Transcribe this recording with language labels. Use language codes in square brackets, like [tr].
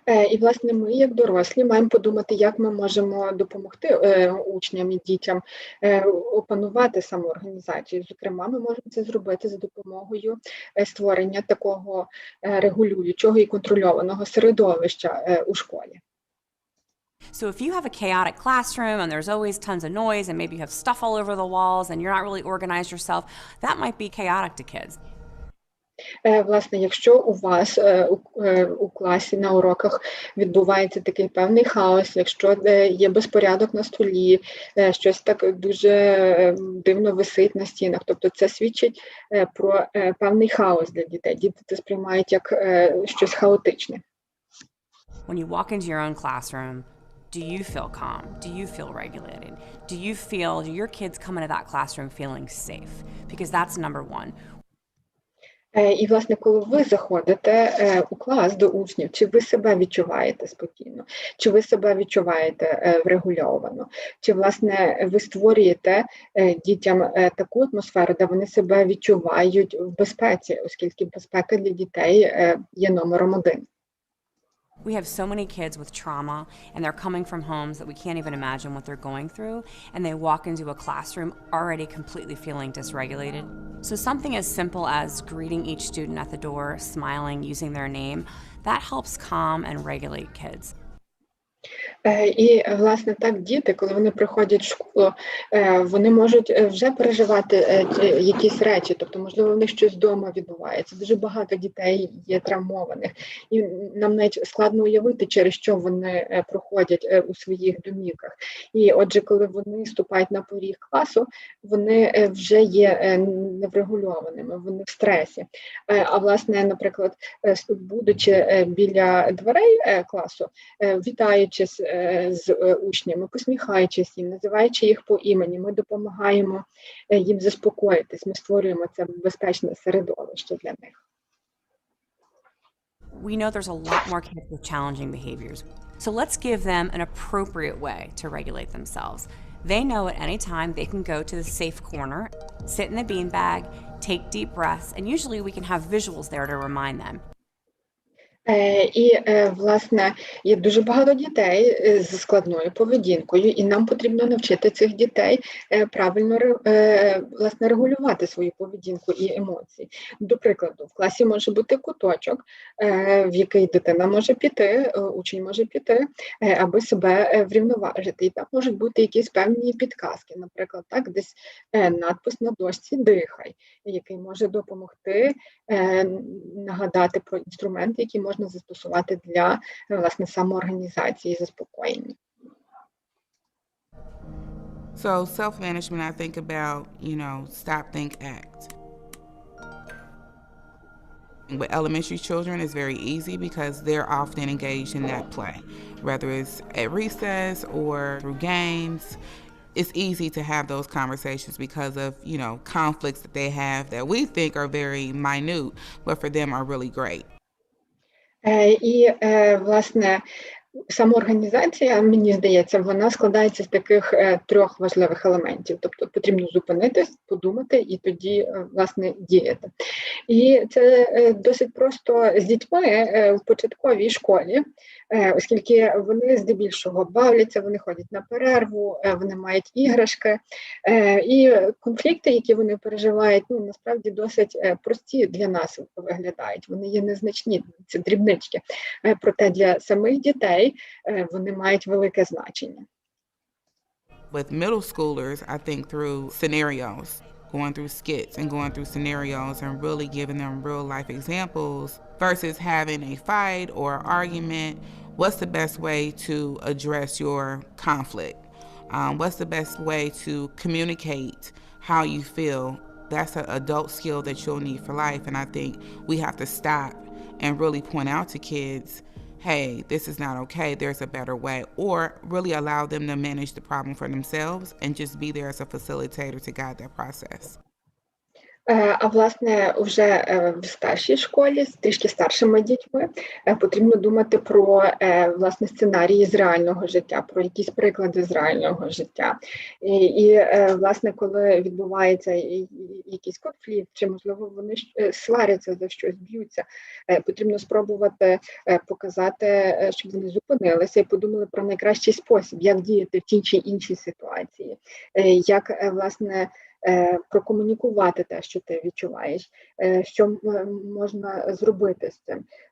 [uk] І, власне, ми, як дорослі, маємо подумати, як ми можемо допомогти учням і дітям опанувати самоорганізацію. Зокрема, ми можемо це зробити за допомогою створення такого регулюючого і контрольованого середовища у школі. [en] So if you have a chaotic classroom and there's always tons of noise and maybe you have stuff all over the walls and you're not really organized yourself, that might be chaotic to kids. [uk] Власне, якщо у вас у класі на уроках відбувається такий певний хаос, якщо є безпорядок на столі, щось так дуже дивно висить на стінах, тобто це свідчить про певний хаос для дітей. Діти це сприймають як щось хаотичне. [en] When you walk into your own classroom, do you feel calm? Do you feel regulated? Do your kids come into that classroom feeling safe? Because that's number one. [uk] І, власне, коли ви заходите у клас до учнів, чи ви себе відчуваєте спокійно, чи ви себе відчуваєте врегульовано, чи, власне, ви створюєте дітям таку атмосферу, де вони себе відчувають в безпеці, оскільки безпека для дітей є номером один. [en] We have so many kids with trauma, and they're coming from homes that we can't even imagine what they're going through, and they walk into a classroom already completely feeling dysregulated. So something as simple as greeting each student at the door, smiling, using their name, that helps calm and regulate kids. [uk] І, власне, так, діти, коли вони приходять в школу, вони можуть вже переживати якісь речі, тобто, можливо, в них щось вдома відбувається. Дуже багато дітей є травмованих, і нам навіть складно уявити, через що вони проходять у своїх домівках. І, отже, коли вони ступають на поріг класу, вони вже є неврегульованими, вони в стресі. А, власне, наприклад, будучи біля дверей класу, вітаючись з учнями, посміхаючись їм, називаючи їх по імені, ми допомагаємо їм заспокоїтись, ми створюємо це безпечне середовище для них. [en] We know there's a lot more kids with challenging behaviors, so let's give them an appropriate way to regulate themselves. They know at any time they can go to the safe corner, sit in the beanbag, take deep breaths, and usually we can have visuals there to remind them. [uk] І, власне, є дуже багато дітей з складною поведінкою, і нам потрібно навчити цих дітей правильно, власне, регулювати свою поведінку і емоції. До прикладу, в класі може бути куточок, в який дитина може піти, учень може піти, аби себе врівноважити. І там можуть бути якісь певні підказки, наприклад, так, десь надпис на дошці «Дихай», який може допомогти нагадати про інструменти, які можна застосувати для, власне, самоорганізації і заспокоєння. [en] So self-management, I think about, stop, think, act. With elementary children, it's very easy because they're often engaged in that play, whether it's at recess or through games. It's easy to have those conversations because of, conflicts that they have that we think are very minute, but for them are really great. [uk] І, власне, Самоорганізація, мені здається, вона складається з таких трьох важливих елементів. Тобто потрібно зупинитись, подумати і тоді, власне, діяти. І це досить просто з дітьми в початковій школі, оскільки вони здебільшого бавляться, вони ходять на перерву, вони мають іграшки. І конфлікти, які вони переживають, насправді досить прості для нас виглядають. Вони є незначні, це дрібнички. Проте для самих дітей вони мають велике значення. [en] With middle schoolers, I think through scenarios, going through skits and going through scenarios and really giving them real life examples versus having a fight or argument. What's the best way to address your conflict? What's the best way to communicate how you feel? That's an adult skill that you'll need for life. And I think we have to stop and really point out to kids, hey, this is not okay, there's a better way, or really allow them to manage the problem for themselves and just be there as a facilitator to guide that process. [uk] А власне, вже в старшій школі, з трішки старшими дітьми, потрібно думати про, власне, сценарії з реального життя, про якісь приклади з реального життя. І власне, коли відбувається якийсь конфлікт, чи, можливо, вони сваряться за щось, б'ються, потрібно спробувати показати, щоб вони зупинилися і подумали про найкращий спосіб, як діяти в тій чи іншій ситуації, як, власне, прокомунікувати те, що ти відчуваєш, що можна зробити з цим.